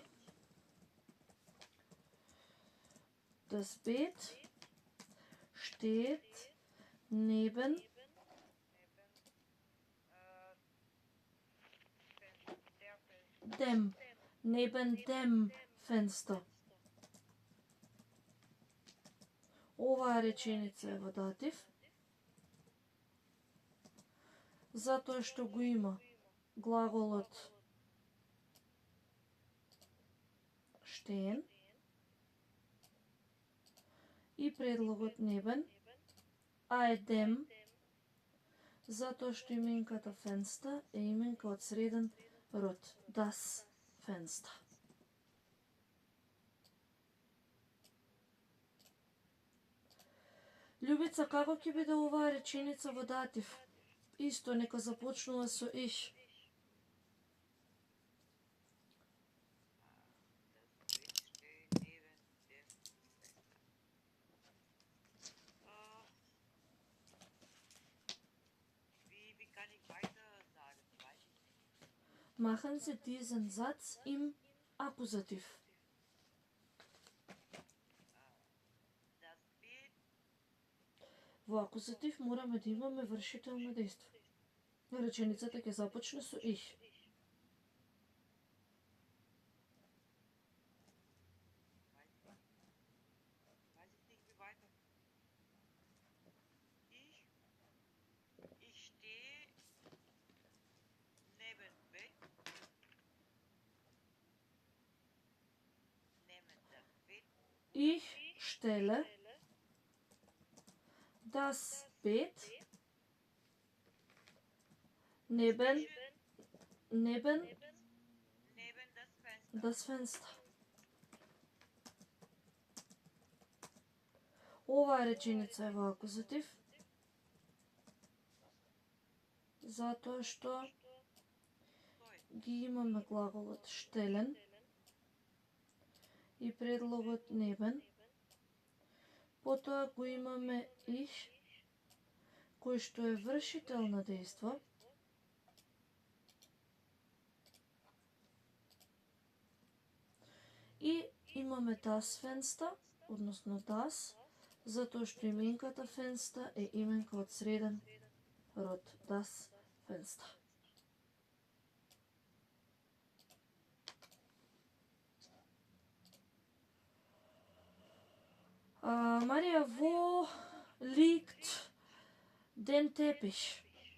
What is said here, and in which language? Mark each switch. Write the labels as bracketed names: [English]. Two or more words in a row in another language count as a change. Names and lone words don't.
[German] Das Bett steht neben neben dem Fenster. [Macedonian] Оваа реченица е во датив, затоа што го има глаголот stehen и предлогот neben, а е dem, затоа што именката Fenster е именка од среден род, [German] das Fenster. [Macedonian] Љубица, како ќе биде оваа реченица во датив? Исто, нека започнува со ich. [German] Wie kann ich weiter sagen? Weiß ich nicht. Machen Sie diesen Satz im Akkusativ. Das Bett [Macedonian] Во акузатив мораме да имаме вршител на дејство. Реченицата ќе започне со ich. [German] weiß ich nicht, wie weiter. Ich stehe neben Bett. Neben das Bett. Ich stelle das Bett neben Neben das Fenster. das Fenster. [Macedonian] Оваа реченица е во акузатив, затоа што ги имаме глаголот штелен и предлогот небен, потоа го имаме ich, кој што е вршител на дејство, и имаме [German] das Fenster, [Macedonian] односно das, затоа што именката Fenster е именка од среден род, [German] das Fenster. Марија, wo liegt den Teppich?